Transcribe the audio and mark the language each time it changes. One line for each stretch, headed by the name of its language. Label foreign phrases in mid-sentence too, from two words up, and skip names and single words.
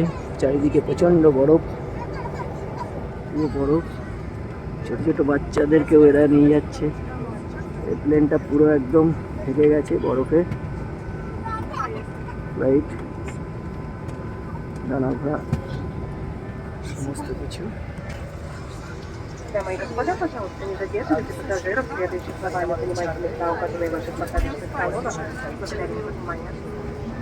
Bangla: চারিদিকে প্রচণ্ড বরফ, পুরো বরফ, ছোটো ছোটো বাচ্চাদেরকেও এরা নিয়ে যাচ্ছে। এই প্লেনটা পুরো একদম ঢেকে গেছে বরফে। ফ্লাইট, ডানা ঘোড়া, সমস্ত কিছু।
Russian: Прямо идет вода, пожалуйста, не задерживайте пассажиров, следующих за вами занимайте места, указанные в ваших посадочных талонах. Благодарю за внимание.